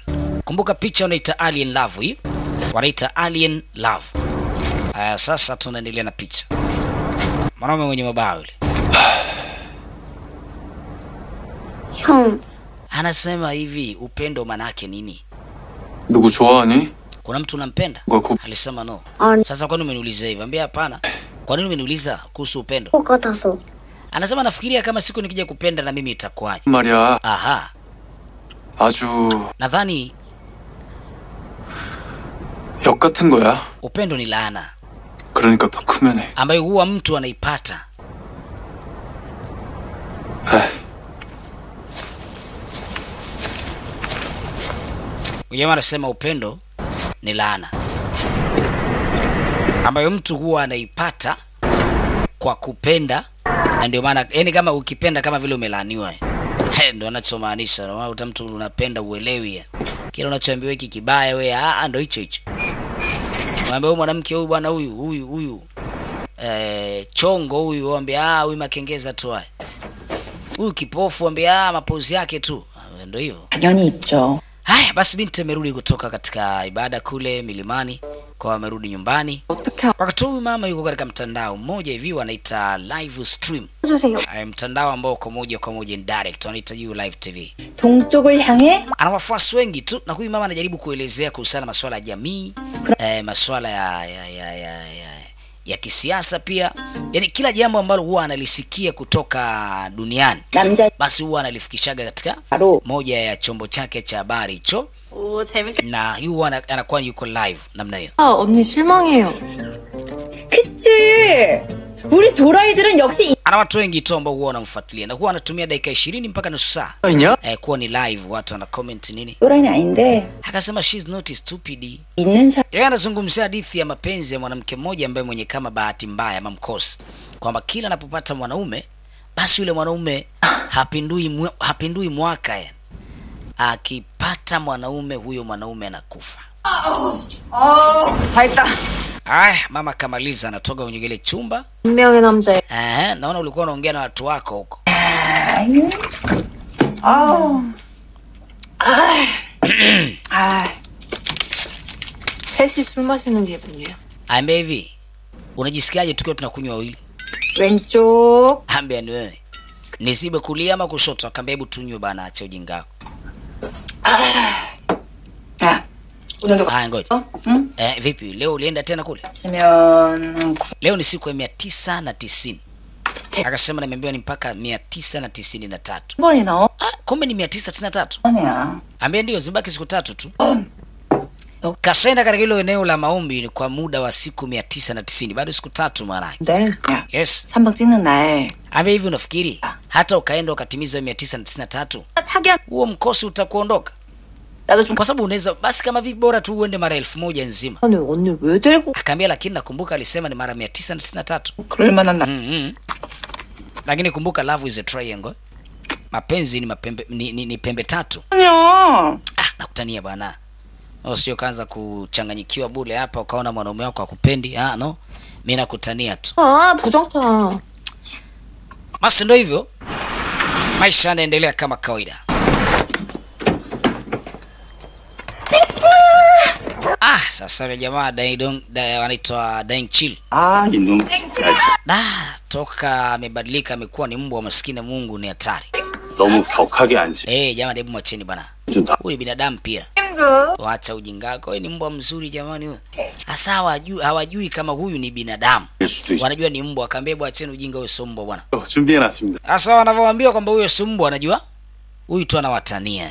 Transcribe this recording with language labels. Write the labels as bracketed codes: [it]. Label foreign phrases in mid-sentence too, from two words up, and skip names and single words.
[sw] Kumbuka picha wanaita [en] alien love [sw] hii. Wanaita [en] alien love. [sw] Sasa tunaendelea na picha. Mwanaume mwenye mabawa yule. Anasema hivi, upendo manake nini? [ko] 누구 좋아하니? [sw] Kuna mtu unampenda? Alisema no. Sasa kwa nini umeniuliza hivi? Ambia hapana. Kwa nini umeniuliza kuhusu upendo? Anasema nafikiria kama siku nikija kupenda na mimi itakuwaje. [ko] 말이야. Aha. 아주 [sw] Nadhani [ko] 역 같은 거야. [sw] upendo ni laana. [ko] 그러니까 더 크면 해. [sw] Ambayo huwa mtu anaipata. Jamaa anasema upendo ni laana ambayo mtu huwa anaipata kwa kupenda, na ndio maana yani kama ukipenda kama vile umelaaniwa. Ndio anachomaanisha. Na mtu unapenda uelewi. Kile unachoambiwa hiki kibaya wewe, ndio hicho hicho. Mwambie mwanamke huyu bwana huyu chongo huyu, mwambie huyu makengeza tu haya. Huyu kipofu mwambie mapozi yake tu. Ndio hiyo. [ko] 당연히 있죠. [sw] Haya basi binti amerudi kutoka katika ibada kule milimani, kwa amerudi nyumbani. Wakati huyu mama yuko katika mtandao mmoja hivi wanaita [en] live stream. [sw] Mtandao ambao kwa moja kwa moja direct wanaita [en] live TV. [ko] 동쪽을 향해 [sw] Ana wafuasi wengi tu, na huyu mama anajaribu kuelezea kuhusiana masuala ya jamii, masuala ya kisiasa pia. Yaani kila jambo ambalo huwa analisikia kutoka duniani basi huwa analifikishaga katika moja ya chombo chake cha habari hicho. Na huwa anakuwa yuko live namna hiyo. [ko] 언니 실망해요. 그치. 우리 도라이들은 역시 [sw] Ana watu wengi tu ambao huwa wanamfuatilia na huwa anatumia dakika 20 mpaka nusu saa kuwa ni live, watu wana comment nini. [ko] 도라이는 아닌데. [en] Akasema she's not stupid. [ko] 있는 사. [sw] Yeye anazungumzia hadithi ya mapenzi ya mwanamke mmoja ambaye mwenye kama bahati mbaya ama mkosi, kwamba kila anapopata mwanaume basi yule mwanaume hapindui mwaka yani. Akipata mwanaume huyo mwanaume anakufa. [ko] 다 했다. [sw] Mama kamaliza, anatoka kwenye ile chumba. [ko] 분명히 남자애. [sw] Naona ulikuwa unaongea na watu wako huko. [ko] 셋이 술 마시는 기분이야. [sw] Ambia hivi, unajisikiaje tukiwa tunakunywa wawili? [ko] 왼쪽. [sw] Ambia ni wewe. Nisibe kulia ama kushoto? Akambia hebu tunywe bana, acha ujinga wako. Ngoja. Vipi leo ulienda tena kule? Leo ni siku ya 990. Akasema nimeambiwa ni mpaka 993. [ko] 번이 나와? [sw] Kumbe ni 993. [ko] 아니야. [sw] Ambia ndio zibaki siku 3 tu. Kasenda katika hilo eneo la maombi ni kwa muda wa siku 990. Bado siku 3 maana. [ko] 내일 [en] Yes. [ko] 3박 찍는 날. [sw] Ambia hivi unafikiri hata ukaenda ukatimiza 993 huo mkosi utakuondoka? [ko] 나도 좀 [sw] Kwa sababu unaweza basi kama vipi bora tu uende mara 1000 nzima. [ko] 언니 왜 들고 [sw] Akaambia lakini nakumbuka alisema ni mara 993. [ko] 그럴 만한 [sw] Lakini kumbuka [en] love is a triangle. [sw] Mapenzi ni mapembe ni pembe tatu. [ko] 아니야. [sw] Nakutania bwana. Usije kaanza kuchanganyikiwa bure hapa ukaona mwanaume wako akupendi. Ah no. Mimi nakutania tu. [ko] 아, 부정타. [sw] Basi ndio hivyo. Maisha yanaendelea kama kawaida. Sasa yule jamaa wanaitwa Daeng Chill. [ko] 이놈 [sw] Toka amebadilika amekuwa ni mbwa maskini Mungu ni hatari. [ko] 너무 격하게 앉지. [sw] Jamani hebu mwacheni bana. Huyu ni binadamu pia. Waacha ujingako. Wewe ni mbwa mzuri jamani huyu. Hasa hawajui kama huyu ni binadamu. Wanajua ni mbwa. Akaambia hebu acheni ujinga huyo sio mbwa bwana. [ko] 준비해놨습니다. [sw] Sasa wanavyowaambia kwamba huyo sio mbwa anajua. Huyu tu anawatania.